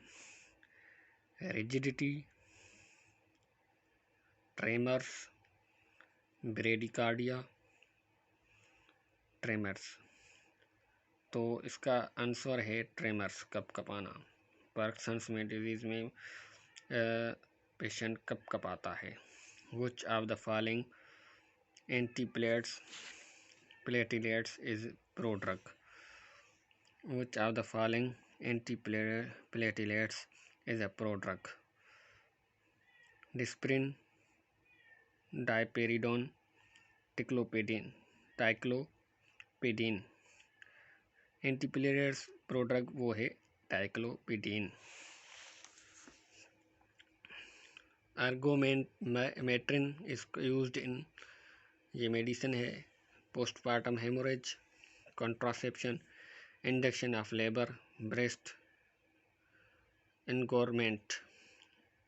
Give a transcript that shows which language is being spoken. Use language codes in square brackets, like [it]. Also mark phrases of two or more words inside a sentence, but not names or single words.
[en] rigidity, tremors, bradycardia, tremors. [hi] तो इसका आंसर है ट्रेमर्स, कपकपाना। पार्किंसंस में डिजीज में पेशेंट कपकपाता है। [en] Which of the following antiplatelets is prodrug? Which of the following antiplatelets is a prodrug? Dispirin, diperidone, ticlopidine। antiplatelets prodrug [hi] वो है टाइक्लोपिडीन। [en] ergometrine is used in, [hi] ये मेडिसिन है, [en] postmortem hemorrhage, contraception, induction of labour, breast engorgement.